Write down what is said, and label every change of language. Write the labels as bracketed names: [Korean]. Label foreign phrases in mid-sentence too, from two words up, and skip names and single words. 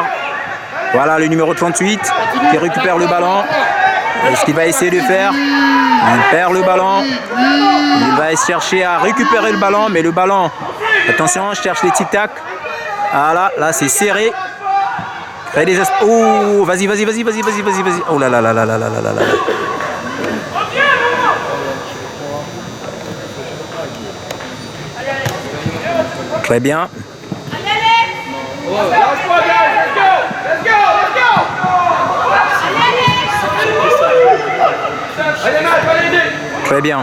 [French] Voilà le numéro 38 qui récupère le ballon. Et ce qu'il va essayer de faire, il perd le ballon. Il va chercher à récupérer le ballon, mais le ballon, attention, je cherche les tic-tac. Voilà, là c'est serré. Oh, vas-y. Oh là là là là là là là là. Très bien. Très bien.